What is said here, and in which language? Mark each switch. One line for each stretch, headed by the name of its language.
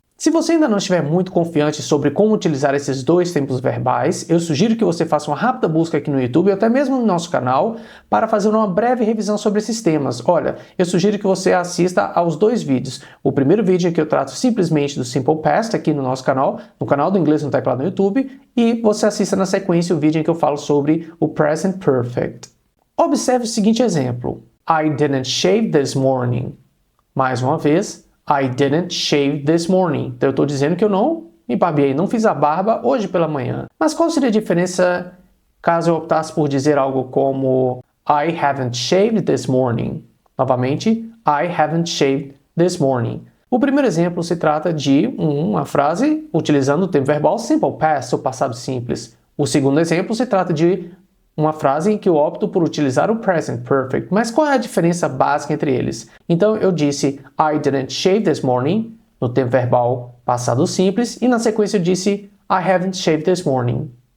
Portuguese: Se você ainda não estiver muito confiante sobre como utilizar esses dois tempos verbais, eu sugiro que você faça uma rápida busca aqui no YouTube ou até mesmo no nosso canal para fazer uma breve revisão sobre esses temas. Olha, eu sugiro que você assista aos dois vídeos. O primeiro vídeo em que eu trato simplesmente do Simple Past aqui no nosso canal, no canal do Inglês no Teclado no YouTube, e você assista na sequência o vídeo em que eu falo sobre o Present Perfect. Observe o seguinte exemplo.
English: I didn't shave this morning.
Portuguese: Mais uma vez,
English: I didn't shave this morning.
Portuguese: Então eu estou dizendo que eu não me barbeei, não fiz a barba hoje pela manhã. Mas qual seria a diferença caso eu optasse por dizer algo como
English: I haven't shaved this morning?
Portuguese: Novamente,
English: I haven't shaved this morning.
Portuguese: O primeiro exemplo se trata de uma frase utilizando o tempo verbal simple past, o passado simples. O segundo exemplo se trata de uma frase em que eu opto por utilizar o present perfect. Mas qual é a diferença básica entre eles? Então eu disse
English: I didn't shave this morning
Portuguese: no tempo verbal passado simples e na sequência eu disse
English: I haven't shaved this morning.